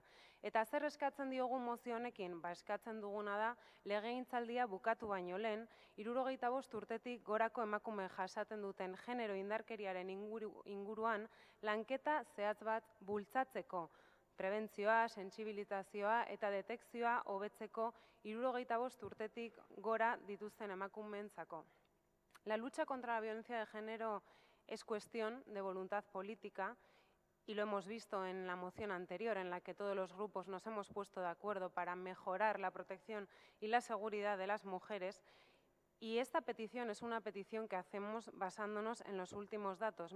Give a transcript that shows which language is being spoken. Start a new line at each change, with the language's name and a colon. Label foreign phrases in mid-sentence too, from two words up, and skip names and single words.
Basque: Eta zer eskatzen diogu mozio honekin? Eskatzen duguna da, legegintzaldia bukatu baino lehen, 65 urtetik gorako emakume jasaten duten genero indarkeriaren inguruan lanketa zehatz bat bultzatzeko, prebentzioa, sentsibilizazioa eta detekzioa hobetzeko 65 urtetik gora dituzten emakumeentzako.
Spanish: La lucha contra la violencia de género es cuestión de voluntad política y lo hemos visto en la moción anterior en la que todos los grupos nos hemos puesto de acuerdo para mejorar la protección y la seguridad de las mujeres. Y esta petición es una petición que hacemos basándonos en los últimos datos.